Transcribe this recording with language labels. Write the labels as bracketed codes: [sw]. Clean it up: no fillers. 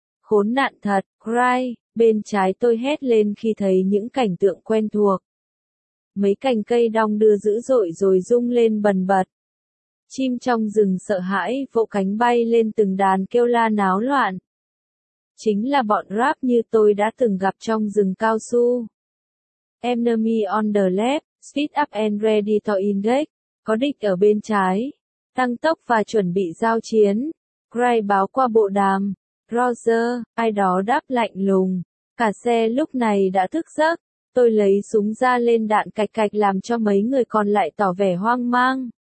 [vi] Khốn nạn thật, cry, bên trái tôi hét lên khi thấy những cảnh tượng quen thuộc. Mấy cành cây đong đưa dữ dội rồi rung lên bần bật. Chim trong rừng sợ hãi vỗ cánh bay lên từng đàn kêu la náo loạn. Chính là bọn rap như tôi đã từng gặp trong rừng cao su. [en] Enemy on the left, speed up and ready to engage. [vi] Có địch ở bên trái. Tăng tốc và chuẩn bị giao chiến. Cry báo qua bộ đàm. Roger, ai đó đáp lạnh lùng. Cả xe lúc này đã thức giấc. Tôi lấy súng ra lên đạn cạch cạch làm cho mấy người còn lại tỏ vẻ hoang mang.